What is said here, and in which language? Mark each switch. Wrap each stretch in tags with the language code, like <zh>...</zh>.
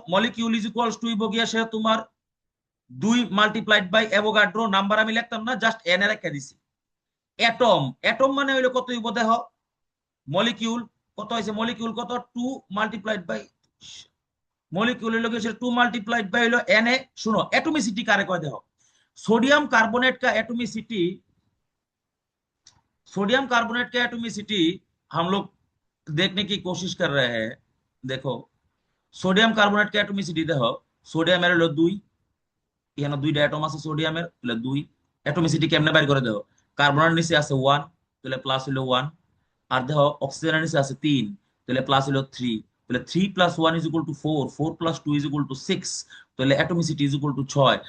<bn>Molecule is equals to হইব গিয়া সে তোমার 2 মাল্টিপ্লাইড বাই অ্যাভোগাড্রো, নাম্বার আমি লিখতাম না, জাস্ট এন এর একটা দিছি। অ্যাটম, অ্যাটম মানে হইলো কত হইব দেখো, মলিকিউল কত হয়েছে? মলিকিউল কত? 2 মাল্টিপ্লাইড বাই, মলিকিউল হইলো গিয়ে 2 মাল্টিপ্লাইড বাই হইলো এন এ। শুনো, অ্যাটমিসিটি কারে কয় দেখো,</bn> <hi>सोडियम कार्बोनेट का एटोमिसिटी, सोडियम कार्बोनेट का एटोमिसिटी हम लोग देखने की कोशिश कर रहे हैं।</hi> <bn>देखो সোডিয়াম কার্বনেট কে অ্যাটমিসিটি দেখো, সোডিয়ামের হলো 2, এখানে 2টা অ্যাটম আছে সোডিয়ামের, তাহলে 2। অ্যাটমিসিটি কেমনে বাইর করে দেখো, কার্বনের নিচে আছে 1, তাহলে প্লাস হলো 1। আর দেখো অক্সিজেনের নিচে আছে 3, তাহলে প্লাস হলো 3। তাহলে 3 + 1 = 4, 4 + 2 = 6, তাহলে অ্যাটমিসিটি = 6।</bn>